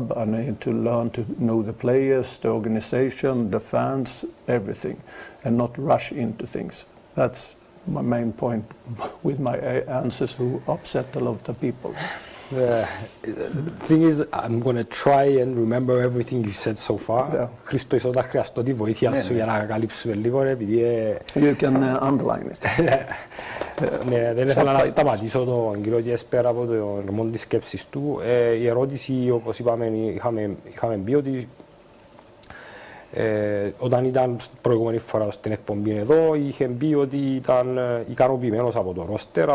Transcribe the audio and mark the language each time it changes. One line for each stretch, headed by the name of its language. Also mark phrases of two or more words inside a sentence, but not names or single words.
English: I need to learn to know the players, the organization, the fans, everything, and not rush into things. That's my main point with my answers who upset a lot of people. The thing is, I'm going to try and remember everything you said so far.
Greek: Χριστό, ίσως θα χρειαστώ τη βοήθεια σου για να καλύψουμε λίγο, επειδή...
English: You can underline it.
Greek: Ναι, δεν ήθελα να σταματήσω τον κύριο Γέσπερ από το ρυθμό της σκέψης του. Η ερώτηση, όπως είπαμε, είχαμε πει ότι όταν ήταν προηγούμενη φορά στην εκπομπή εδώ, είχε πει ότι ήταν ικανοποιημένος από το ρόστερ.